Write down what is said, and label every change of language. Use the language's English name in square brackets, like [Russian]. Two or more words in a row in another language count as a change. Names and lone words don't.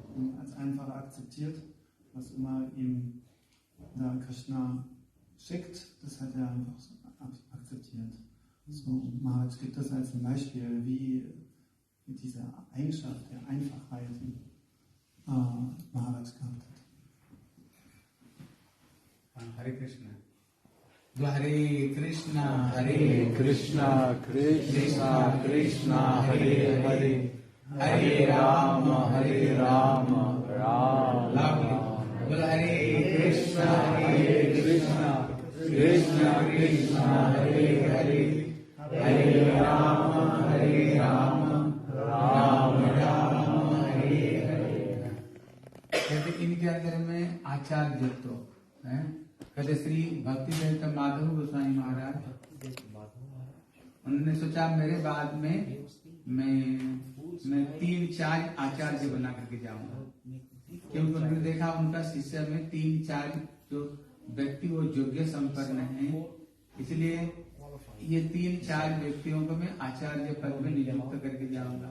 [German] Und als einfach akzeptiert, was immer ihm da Krishna schickt, das hat er einfach so akzeptiert. So, Maharaj gibt das als ein Beispiel, wie diese Eigenschaft der Einfachheit Maharaj gehabt hat. Hare Krishna. [Hindi] हरे कृष्णा कृष्णा कृष्णा कृष्णा हरे हरे हरे राम राम बोल हरे कृष्णा कृष्णा कृष्णा कृष्णा हरे हरे हरे राम राम राम हरे हरे। कहते इनके अंदर में आचार्य तो है। कहते श्री भक्ति वेदांत माधव गोस्वामी महाराज उन्होंने सोचा मेरे बाद में मैं 3-4 आचार्य बना करके जाऊंगा, क्योंकि उन्होंने देखा उनका शिष्य में 3-4 जो व्यक्ति वो योग्य संपन्न है, इसलिए ये 3-4 व्यक्तियों को मैं आचार्य पद में नियुक्त करके जाऊंगा।